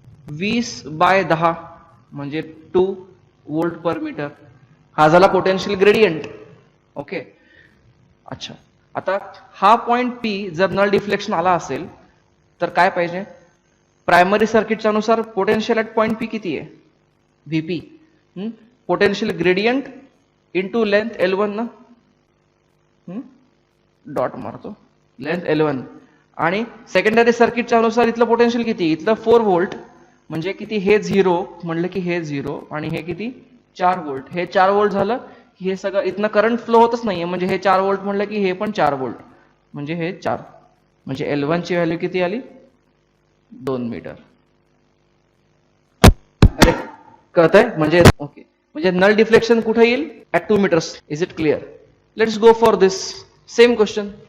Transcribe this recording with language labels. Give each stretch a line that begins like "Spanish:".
Marathi: 20/10 म्हणजे 2 व्होल्ट पर मीटर. हा झाला पोटेन्शियल ग्रेडियंट. ओके. अच्छा, आता हा पॉइंट P जर नल डिफ्लेक्शन आला असेल तर काय पाहिजे? प्रायमरी सर्किटच्या अनुसार पोटेन्शियल ऍट पॉइंट P किती आहे?
English: VP.
Marathi: Potential gradient into length L1 ना. डॉट मारतो, लेंथ L1. आणि सेकंडरी सर्किटच्या अनुसार इथलं पोटेन्शियल किती? इथलं 4 व्होल्ट म्हणजे किती? हे 0 म्हणलं की हे 0 आणि हे किती? 4 व्होल्ट. हे 4 व्होल्ट झालं की हे सगळं इथनं करंट फ्लो होतच नाहीये, म्हणजे हे 4 व्होल्ट म्हणलं की हे पण 4 व्होल्ट म्हणजे हे 4. म्हणजे L1 ची व्हॅल्यू किती आली? 2 मीटर. अरे कळतंय? म्हणजे ओके, म्हणजे नल डिफ्लेक्शन कुठे येईल?
English: At 2 metres. Is it clear? Let's go for this same question.